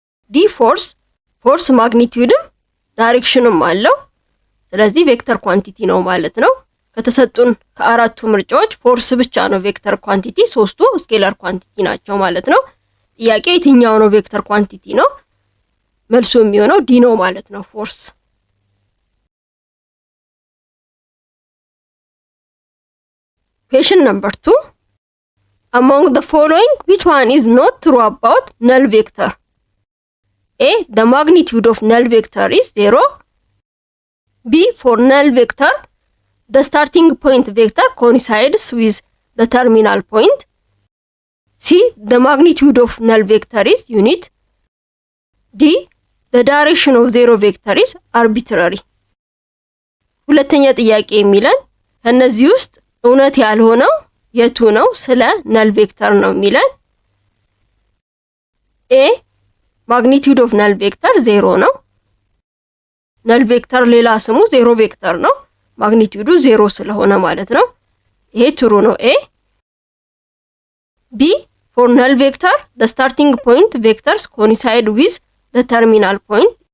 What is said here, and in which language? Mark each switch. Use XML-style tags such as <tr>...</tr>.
<am>ዲ ፎርስ ማግኒቲዩድም ዳይሬክሽንም አለው፣ ስለዚህ ቬክተር ኳንቲቲ ነው ማለት ነው። ከተሰጡን ከአራቱ ምርጫዎች ፎርስ ብቻ ነው ቬክተር ኳንቲቲ፣ ሶስቱ ስኬላር ኳንቲቲ ናቸው ማለት ነው። ጥያቄ የትኛው ነው ቬክተር ኳንቲቲ ነው? መልሱ የሚሆነው ዲ ነው ማለት ነው፣ ፎርስ።</am> <en>Question number 2. Among the following, which one is not true about null vector? A. The magnitude of null vector is 0. B. For null vector, the starting point vector coincides with the terminal point. C. The magnitude of null vector is unit. D. The direction of zero vector is arbitrary.</en> <am>ሁለተኛ ጥያቄ የሚለን ከነዚህ ውስጥ እውነት ያልሆነው የቱ ነው? ስለ ነል ቬክተር ነው የሚለን። ኤ ማግኒቲዩድ ኦፍ ነል ቬክተር 0 ነው። ነል ቬክተር ሌላ ስሙ ዜሮ ቬክተር ነው፣ ማግኒቲዩዱ 0 ስለሆነ ማለት ነው። ይሄ ትሩ ነው ኤ። ቢ ፎር ነል ቬክተር</am> <en>the starting point vectors coincide with the terminal point.</en>